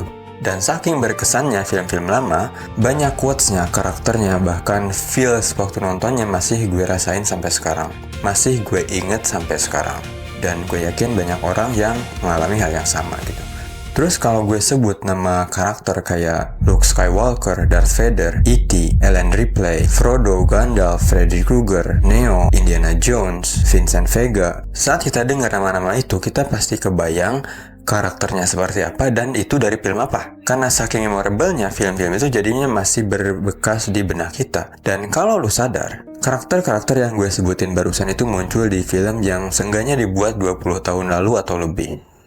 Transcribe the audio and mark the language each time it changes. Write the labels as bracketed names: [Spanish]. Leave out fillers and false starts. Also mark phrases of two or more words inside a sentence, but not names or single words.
[Indonesian] Dan saking berkesannya film-film lama, banyak quotes-nya, karakternya, bahkan feels waktu nontonnya masih gue rasain sampai sekarang. Masih gue inget sampai sekarang. Dan gue yakin banyak orang yang mengalami hal yang sama gitu. Terus kalau gue sebut nama karakter kayak Luke Skywalker, Darth Vader, E.T., Ellen Ripley, Frodo, Gandalf, Freddy Krueger, Neo, Indiana Jones, Vincent Vega, saat kita dengar nama-nama itu, kita pasti kebayang karakternya seperti apa dan itu dari film apa. Karena saking memorable-nya, film-film itu jadinya masih berbekas di benak kita. Dan kalau lu sadar, karakter-karakter yang gue sebutin barusan itu muncul di film yang seenggaknya dibuat 20 tahun lalu atau lebih.